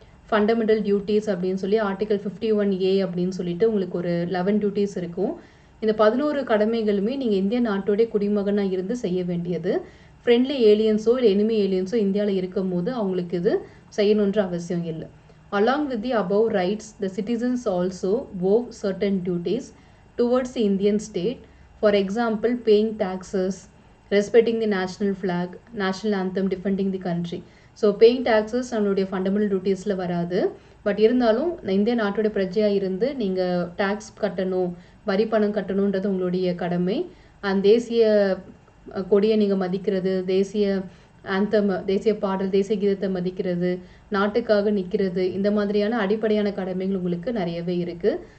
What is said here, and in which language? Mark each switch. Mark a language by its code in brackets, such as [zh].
[ta] Fundamental duties அப்படின்னு சொல்லி article 51A அப்படின்னு சொல்லிட்டு உங்களுக்கு ஒரு 11 டியூட்டிஸ் இருக்கும். இந்த 11 கடமைகளுமே நீங்கள் இந்திய நாட்டுடைய குடிமகனாக இருந்து செய்ய வேண்டியது. ஃப்ரெண்ட்லி ஏலியன்ஸோ இல்லை எனிமி ஏலியன்ஸோ இந்தியாவில் இருக்கும் போது அவங்களுக்கு இது செய்யணுன்ற அவசியம் இல்லை. [en] Along with the above rights, the citizens also owe certain duties towards the Indian state. For example, paying taxes, respecting the national flag, national anthem, defending the country. [ta] So paying taxes நம்மளுடைய fundamental டியூட்டிஸில் வராது. But இருந்தாலும் இந்திய நாட்டோட பிரஜையாக இருந்து நீங்கள் tax கட்டணும், வரி பணம் கட்டணுன்றது உங்களுடைய கடமை. அந்த தேசிய கொடியை நீங்கள் மதிக்கிறது, தேசிய ஆந்தம், தேசிய பாடல், தேசிய கீதத்தை மதிக்கிறது, நாட்டுக்காக நிற்கிறது, இந்த மாதிரியான அடிப்படையான கடமைகள் உங்களுக்கு நிறையவே இருக்குது.